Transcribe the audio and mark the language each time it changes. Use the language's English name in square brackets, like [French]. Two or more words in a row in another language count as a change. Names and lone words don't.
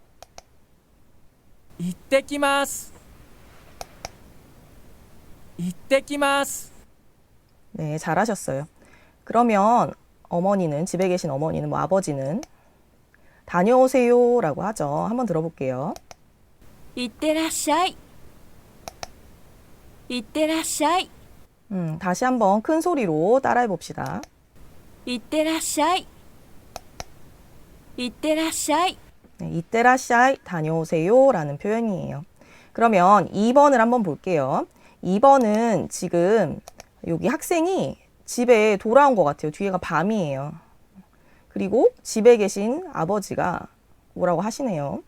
[Japanese] いってきます。いってきます. [Korean] 네, 잘하셨어요. 그러면 어머니는, 집에 계신 어머니는, 뭐 아버지는 다녀오세요 라고 하죠. 한번 들어볼게요. [Japanese] いってらっしゃい。いってらっしゃい。 [Korean] 다시 한번 큰 소리로 따라해 봅시다. [Japanese] いってらっしゃい。いってらっしゃい。 [Korean] 네, 이때라샤이 다녀오세요 라는 표현이에요. 그러면 2번을 한번 볼게요. 2번은 지금 여기 학생이 집에 돌아온 것 같아요. 뒤에가 밤이에요. 그리고 집에 계신 아버지가 뭐라고 하시네요.